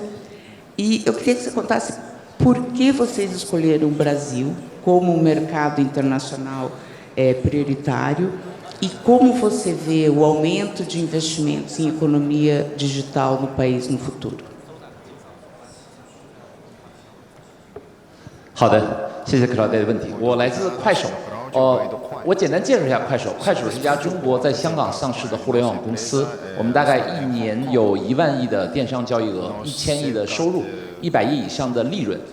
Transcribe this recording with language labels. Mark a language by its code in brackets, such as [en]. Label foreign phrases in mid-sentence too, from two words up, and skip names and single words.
[pt] E eu queria que você contasse por que vocês escolheram o Brasil como um mercado internacional prioritário, e como você vê o aumento de investimentos em economia digital no país no futuro. [zh] 好的，谢谢克劳戴的问题。我来自快手，我简单介绍一下快手。快手是一家中国在香港上市的互联网公司，我们大概1年有1万亿的电商交易额，1000亿的收入，100亿以上的利润。